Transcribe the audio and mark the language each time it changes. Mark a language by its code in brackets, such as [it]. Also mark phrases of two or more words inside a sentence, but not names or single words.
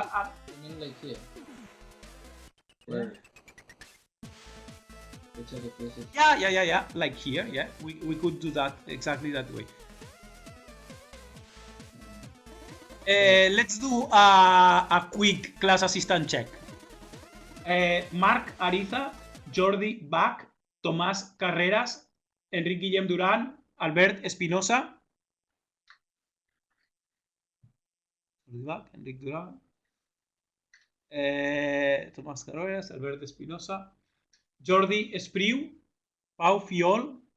[en] You mean like here? Where? Which are the places? Yeah. Like here, yeah. We could do that exactly that way. Let's do a quick class assistant check. Marc Ariza, Jordi Bach, Tomás Carreras, Enric Guillem Duran, Albert Espinosa. Enric Duran, Tomás Carreras, Albert Espinosa, Jordi Espriu, Pau Fiol.